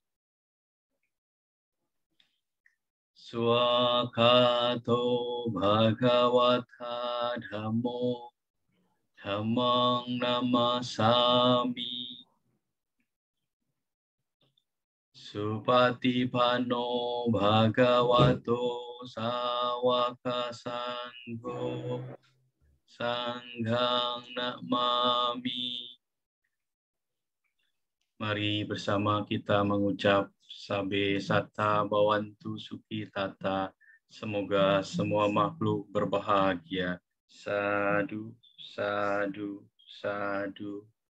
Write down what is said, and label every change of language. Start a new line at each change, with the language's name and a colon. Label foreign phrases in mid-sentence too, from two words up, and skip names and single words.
Pali: Swakato Bhagavata Dhammo Dhammang Namasami Supatipano Bhagavato Sawaka Sangho Sanghang Namami.
Indonesian: Mari bersama kita mengucap
Pali: Sabe Satta Bhavantu Sukhi Tata.
Indonesian: Semoga semua makhluk berbahagia.
Pali: Sadu, sadu, sadu.